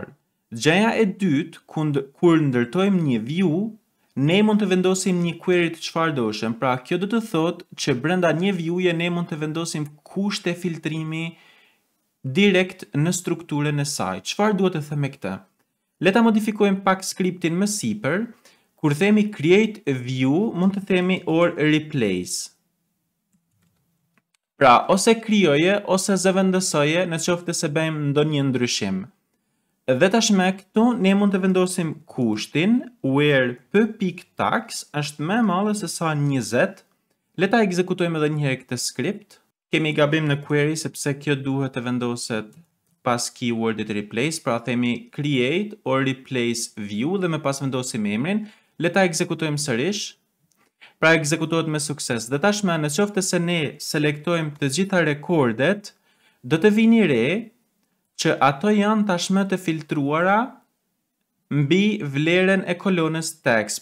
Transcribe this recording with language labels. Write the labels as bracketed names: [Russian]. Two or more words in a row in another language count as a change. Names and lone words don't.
[Albanian] Gjëja e dytë, kur ndërtojmë një view, ne mund të vendosim një query të çfarëdoshëm. Pra, kjo do të thotë që brenda një view-je ne mund të vendosim kushte filtrimi direkt në strukturën e saj. Çfarë duhet të them me këtë? Le ta modifikojmë pak skriptin më sipër. Kur themi [English] create a view, [Albanian] mund të themi [English] or replace. [Albanian] Pra, ose krijoje ose zëvendësoje në qoftë se bëjmë ndonjë ndryshim. Dhe tashme këtu ne mund të vendosim kushtin where p.tax është më e madhe se sa 20. Le ta ekzekutojmë edhe një herë këtë skript. Kemi gabim në query sepse kjo duhet të vendoset pas keywordit replace, pra themi [English] create or replace view [Albanian] dhe më pas vendosim emrin. Le ta ekzekutojmë sërish. Pra ekzekutohet me sukses. Dhe tashme në qoftë se ne selektojmë të gjitha rekordet, do të vini re që ato janë tashme të filtruara mbi vlerën e kolonës text.